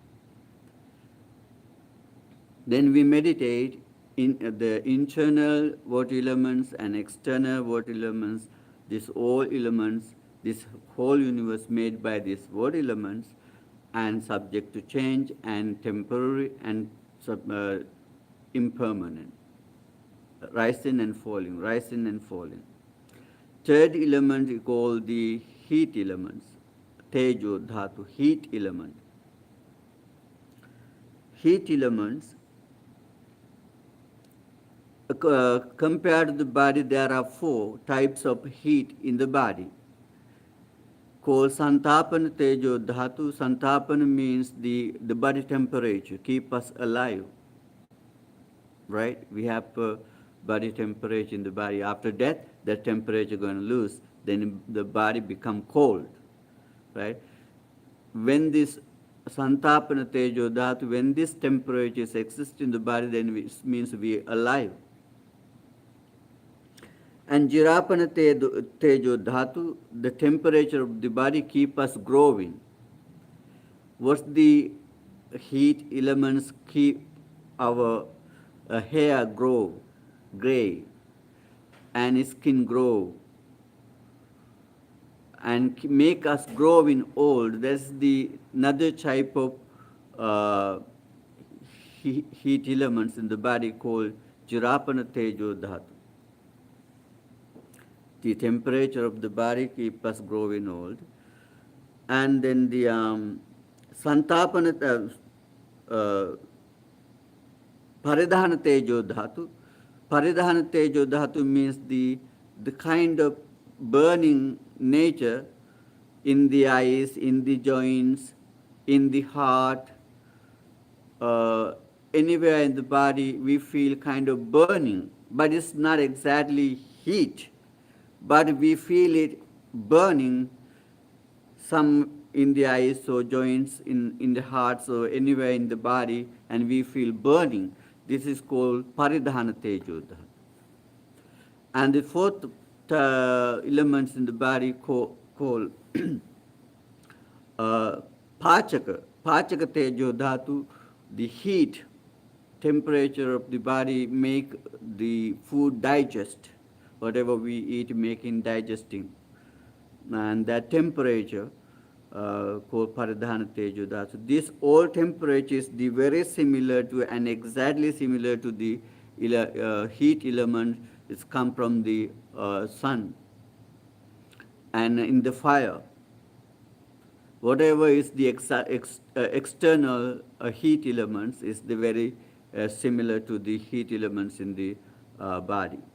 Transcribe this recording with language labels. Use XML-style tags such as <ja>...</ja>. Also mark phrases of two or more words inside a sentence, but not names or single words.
<en>Then we meditate in the internal water elements and external water elements, these all elements, this whole universe made by these water elements and subject to change and temporary and impermanent, rising and falling, rising and falling. Third element is called the heat elements,</en> <pi>tejo dhatu,</pi> <en>heat element. Heat elements, compared to the body, there are 4 types of heat in the body.</en> <pi>Called santapana tejo dhatu.</pi> <en>Santapana means the body temperature, keep us alive. Right? We have body temperature in the body. After death, that temperature going to lose. Then the body become cold. Right? When this</en> <pi>santapana tejo dhatu,</pi> <en>when this temperature exists in the body, then it means we are alive.</en> <pi>And jirapana tejo dhatu,</pi> <en>the temperature of the body keep us growing. What's the heat elements keep our hair grow, gray, and skin grow, and make us growing old? That's the another type of heat elements in the body called</en> <pi>jirapana tejo dhatu.</pi> <en>The temperature of the body keep us growing old. And then the</en> <pi>santapana paridhana tejo dhatu. Paridhana tejo dhatu</pi> <en>means the kind of burning nature in the eyes, in the joints, in the heart, anywhere in the body we feel kind of burning, but it's not exactly heat, but we feel it burning, some in the eyes or joints, in the heart, so anywhere in the body, and we feel burning. This is called</en> <pi>paridhana tejo dhatu.</pi> <en>And the fourth elements in the body called</en> <pi>pachaka tejo dhatu,</pi> <en>the heat, temperature of the body make the food digest, whatever we eat making digesting. And that temperature called</en> <pi>paridhana tejo dhatu.</pi> <en>This all temperature is the very similar to and exactly similar to the heat element is come from the sun and in the fire. Whatever is the external heat elements is the very similar to the heat elements in the body.</en>